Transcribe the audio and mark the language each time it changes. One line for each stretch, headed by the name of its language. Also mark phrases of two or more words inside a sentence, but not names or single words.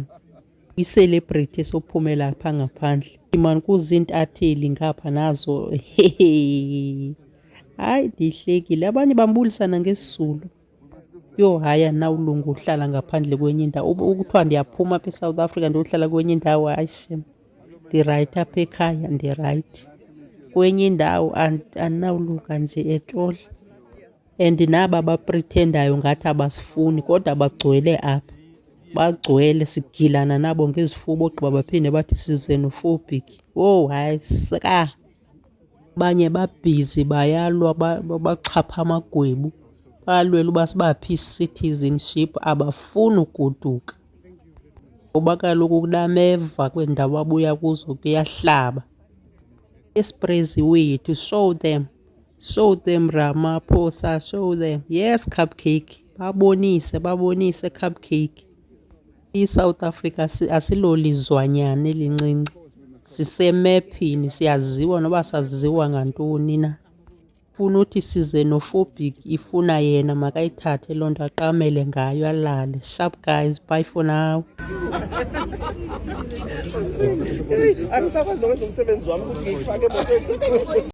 Xhosa: I-celebrity esophumela apha ngaphandle imani kuzintatheli ngapha nazo hayi ndihlekile abanye bambulisana ngesizulu. Yo hayi anawulunga uhlala ngaphandle kwenye indawo ukuthiwa ndiyaphuma apha eSouth Africa ndiyohlala kwenye indawo hayi shem ndirayithi apha ekhaya ndirayithi kwenye indawo andinawulunga nje
English: at all.
Xhosa: And naba baprethendayo ngathi abasifuni kodwa bagcwele apha bagcwele sigilana nabo ngezifuba ogqiba baphinde bathi sizenophobic. Oh hayi sika abanye babhizi bayalwa baxhapha amagwebu balwela uba sibaphi citizenship abafuni ugoduka ngoba kaloku kunameva kwendawo abuya kuzo kuyahlaba. Esprezi wethu
English: show them Ramaphosa show them yes Cupcake babonise Cupcake.
Xhosa: I-South Africa asilolizwanyana elincinci sisemephini siyaziwa noba saziwa ngantoni na. Funa uthi sizenophobic ifuna yena makayithathe loo nto aqamele ngayo alale.
English: Sharp guys, bye for now.
Zulu: Angisakwazi nokwenza umsebenzi wami ukuthi ngiyifake emotweni.